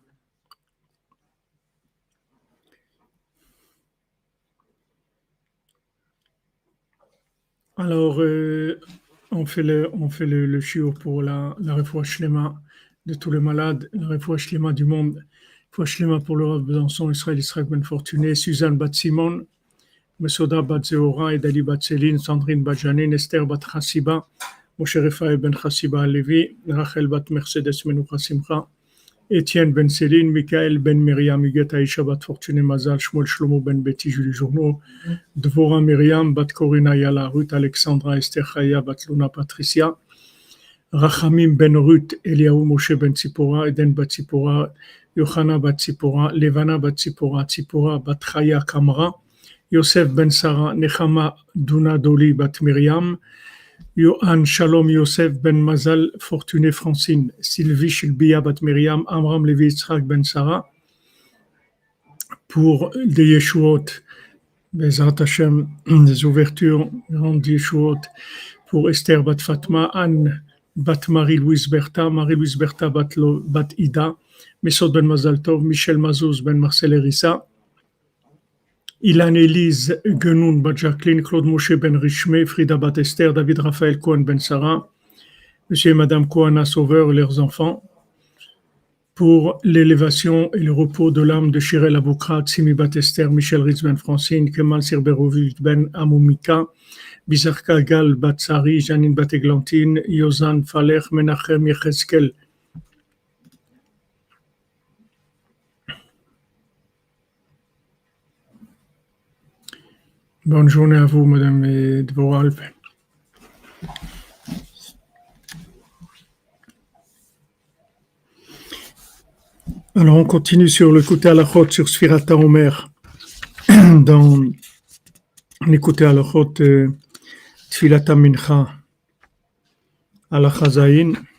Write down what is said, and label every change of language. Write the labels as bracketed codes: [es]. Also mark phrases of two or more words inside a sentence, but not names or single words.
[fr] Alors, on fait le shiur pour la [he] רפואה שלמה [fr] de tous les malades, la [he] רפואה שלמה [fr] du monde, [he] רפואה שלמה [fr] pour le Rav Besançon, Israël Ben Fortuné, Suzanne Bat Simon, Mesoda Bat Zehora, Edali Bat Céline, Sandrine Bat Janine, Esther Bat Chassiba, Moshe Refaï Ben Chassiba Levi, Rachel Bat Mercedes Menoucha Simcha, Étienne Ben Céline, Michael Ben Myriam, Huguette Aïcha Bat Fortuné Mazal, Shmuel Shlomo Ben Betty, Julie Journeau, Dvora Myriam, Bat Corina Yala, Ruth Alexandra, Esther Chaya, Bat Luna Patricia, Rachamim Ben Ruth, Eliaou Moshe Ben Tzipora, Eden Bat Tzipora, Yohana Bat Tzipora, Levana Bat Tzipora, Tzipora Bat Chaya Kamra, Yosef Ben Sarah, Nechama Duna Doli Bat Myriam, Yohan Shalom Yosef Ben Mazal, Fortuné Francine, Sylvie Shilbia Bat Myriam, Amram Levi Yitzhak Ben Sarah, pour des Yeshuot, [he] בעזרת השם, [fr] des ouvertures, grandes Yeshuot, pour Esther Bat Fatma, Anne Bat Marie-Louise Bertha, Marie-Louise Bertha Bat Ida, Mesod Ben Mazal Tov, Michel Mazouz Ben Marcel Erissa, Ilan Elise Genoun Bat Jacqueline, Claude Moshe Ben Richmé, Frida Bat Esther, David Raphaël Cohen Ben Sarah, Monsieur et Madame Kohana Sauveur et leurs enfants, pour l'élévation et le repos de l'âme de Shirel Aboukrat, Simi Bat Esther, Michel Ritz Ben Francine, Kemal Sirberovic Ben Amoumika, Bizarka Gal Bat Sari, Janine Bat Eglantine, Yozan Faler, Menachem Yecheskel. Bonne journée à vous, Madame Dvorah. Alors, on continue sur le côté halachot, sur [he] ספירת העומר, [fr] dans l'écouté halachot [he] תפילת המנחה, [fr] Halacha.